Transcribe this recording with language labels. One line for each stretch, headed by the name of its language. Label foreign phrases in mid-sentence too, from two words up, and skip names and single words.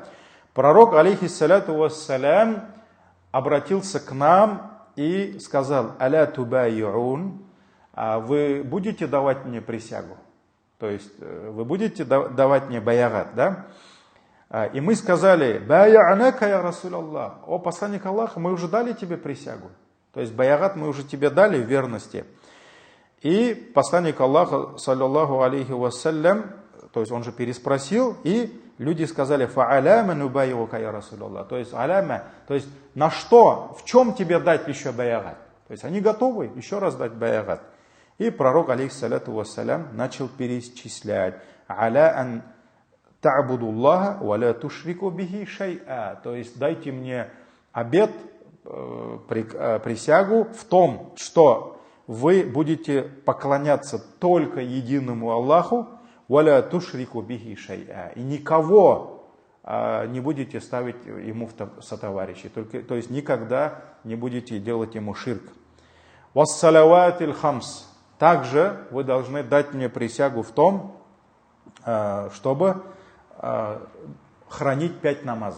Russian: Пророк,
Arabic: عليه الصلاة والسلام,
Russian: обратился к нам и сказал,
Arabic: ألا تبايعون,
Russian: вы будете давать мне присягу? То есть вы будете давать мне баягат, да? И мы сказали,
Arabic: بايعناك يا رسول الله,
Russian: о посланник Аллаха, мы уже дали тебе присягу. То есть баягат мы уже тебе дали в верности. И посланник Аллаха,
Arabic: صلى الله عليه وسلم,
Russian: то есть он же переспросил, и люди сказали,
Arabic: فعلام نبايعك يا رسول الله.
Russian: То есть, аляма, то есть, на что, в чем тебе дать еще баягат? То есть, они готовы еще раз дать баягат. И пророк,
Arabic: عليه الصلاة والسلام,
Russian: начал перечислять.
Arabic: على أن تعبدوا الله ولا تشركوا به شيئا.
Russian: То есть, дайте мне обет, присягу в том, что вы будете поклоняться только единому Аллаху,
Arabic: ولا تشركوا به شيئا.
Russian: И никого не будете ставить ему в сотоварищи. То есть никогда не будете делать ему ширк.
Arabic: والصلوات الخمس.
Russian: Также вы должны дать мне присягу в том, чтобы хранить 5 намазов.